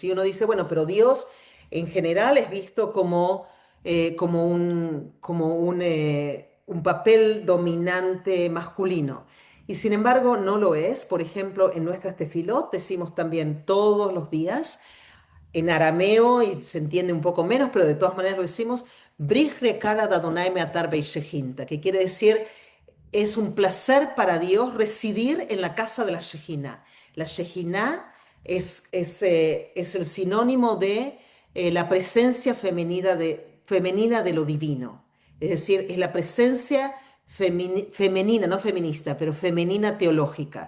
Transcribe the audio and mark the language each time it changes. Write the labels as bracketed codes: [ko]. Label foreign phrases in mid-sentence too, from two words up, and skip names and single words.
[es] Y uno dice, bueno, pero Dios en general es visto como un papel dominante masculino. Y sin embargo no lo es. Por ejemplo, en nuestras tefilot decimos también todos los días, en arameo, y se entiende un poco menos, pero de todas maneras lo decimos, [arc] Brij rekara da Adonai me'atar be'ishehinta, [es] que quiere decir es un placer para Dios residir en la casa de la Shejina. La Shejina es el sinónimo de la presencia femenina de lo divino. Es decir, es la presencia femenina, no feminista, pero femenina teológica.